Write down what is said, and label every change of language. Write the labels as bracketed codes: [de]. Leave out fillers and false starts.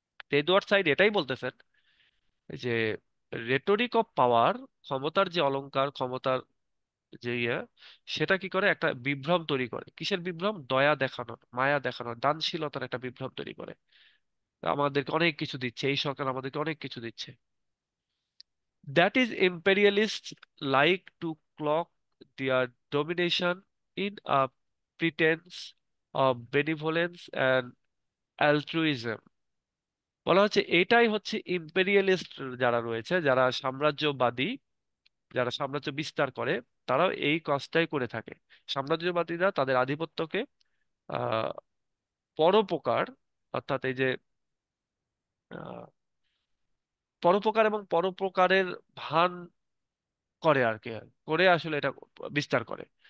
[bn] Edward side এটাই বলতেছেন যে রেটরিক অফ পাওয়ার, ক্ষমতার যে অলংকার, ক্ষমতার যে ইয়ে, সেটা কি করে একটা বিভ্রম তৈরি করে। কিসের বিভ্রম? দয়া দেখানোর, মায়া দেখানোর, দানশীলতার একটা বিভ্রম তৈরি করে। আমাদেরকে অনেক কিছু দিচ্ছে, এই সরকার আমাদেরকে অনেক কিছু দিচ্ছে। [en] That is, imperialists like to cloak their domination in a pretense of benevolence and altruism. [bn] বলা হচ্ছে এটাই হচ্ছে ইম্পেরিয়ালিস্ট, যারা রয়েছে, যারা সাম্রাজ্যবাদী, যারা সাম্রাজ্য বিস্তার করে, তারাও এই কাজটাই করে থাকে। সাম্রাজ্যবাদীরা তাদের আধিপত্যকে আহ পরোপকার, অর্থাৎ এই যে আহ, পরোপকার এবং পরোপকারের ভান করে আর কি, করে আসলে এটা বিস্তার করে।